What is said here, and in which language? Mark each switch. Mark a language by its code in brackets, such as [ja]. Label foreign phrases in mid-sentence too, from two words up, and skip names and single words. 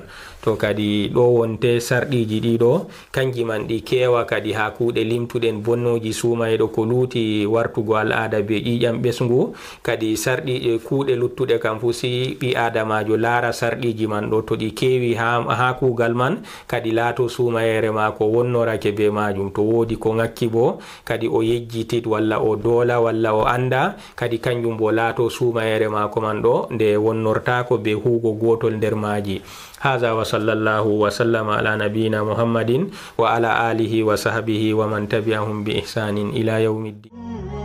[ff] To kadi ɗo wonte sarɗiji ɗiɗo kanji man ɗi kewa kadi ha kuuɗe limtuɗen bonnoji suumaye ɗo ko luuti wartugo al'ada be ƴiƴam ɓesngu kadi sarɗi kuuɗe luttuɗe kam fu si ɓi adamajo laara sarɗiji man ɗo to ɗi kewi ha kuugal man kadi laato suumayere maako wonnorake be majum. To woodi ko ngakki bo kadi o yejjitit walla o doola walla o anda kadi kanjum bo laato suumayere maako man ɗo nde wonnortako be huugo gotol nder maaji. [ar] هذا وصلى الله وسلم على نبينا محمد وعلى آله وصحبه ومن تبعهم بإحسان إلى يوم الدين.